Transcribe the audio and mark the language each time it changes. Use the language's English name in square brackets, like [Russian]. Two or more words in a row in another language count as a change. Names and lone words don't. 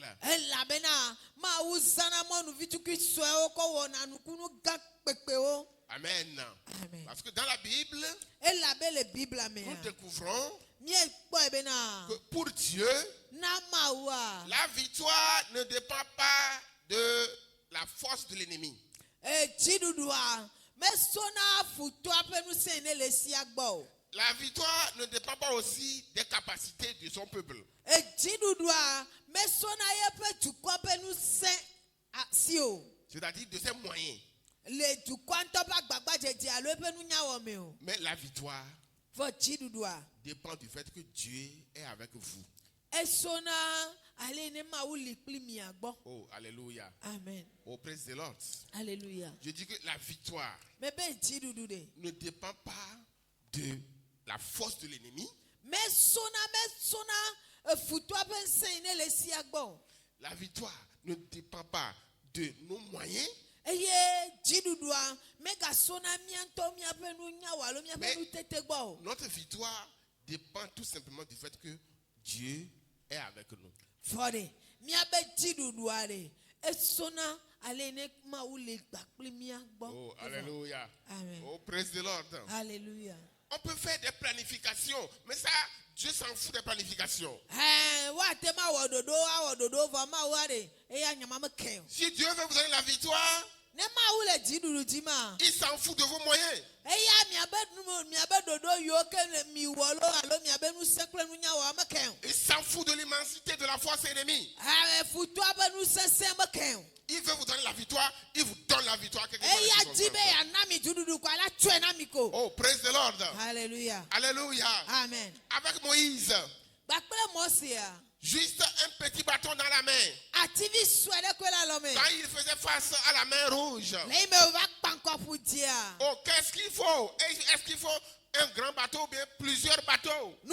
[Ewe] Elabena Mawu zana mɔnuvi tukui suewo kɔ wɔna nukunu gã kpekpewo. Amen. Amen. [French] Parce que dans la Bible, [Ewe] Elabe le Biblia mea. [French] nous découvrons [Ewe] Miekpɔe bena [French] que pour Dieu, [Ewe] na Mawua. [French] la victoire ne dépend pas de la force de l'ennemi. [Ewe] Dziɖuɖua mesɔna futɔa ƒe ŋusẽ ne le sia gbɔ o. [French] La victoire ne dépend pas aussi des capacités de son peuple. [Ewe] Dziɖuɖua mesɔna yeƒe dukɔ ƒe ŋusẽ si o. [French] C'est-à-dire de ses moyens. [Ewe] Le dukɔa ŋutɔ ƒe agbagbadzedze alo eƒe nunyawɔme o. [French] Mais la victoire [Ewe] Vɔ dziɖuɖua [French] dépend du fait que Dieu est avec vous. [Ewe] esɔna ale ne Mawu li kpli mia gbɔ. [French] Oh, alléluia. Amen. [English] Oh, praise the Lord. [French] Alléluia. Je dis que la victoire [Ewe] Mebe dziɖuɖu ɖe. [French] ne dépend pas de la force de l'ennemi. [Ewe] Mesɔna futɔa ƒe ŋusẽ yi ne le sia gbɔ. [French] La victoire ne dépend pas de nos moyens. [Ewe] Eye dziɖuɖua megasɔna mía ŋutɔ míaƒe nunyawɔ alo míaƒe nutete gbɔ o. [French] Notre victoire dépend tout simplement du fait que Dieu est avec nous. [Ewe] Vɔ ɖe míabe dziɖuɖua ɖe esɔna ale ne Mawu le gba kpli mía gbɔ. [French] Oh, alléluia. Amen. [English] Oh, praise the Lord. [French] Alléluia. On peut faire des planifications planification. Mais ça, Dieu s'en fout des planifications. Si Dieu veut vous donner la victoire, il s'en fout de vos moyens. Il s'en fout de l'immensité de la force ennemie. Il veut vous donner la victoire, il vous donne la victoire. [English] Oh, praise the Lord. Hallelujah. [French] Alléluia. Amen. Avec Moïse, juste un petit bâton dans la main. Quand il faisait face à la mer rouge. Oh, qu'est-ce qu'il faut? Est-ce qu'il faut un grand bateau ou bien plusieurs bateaux?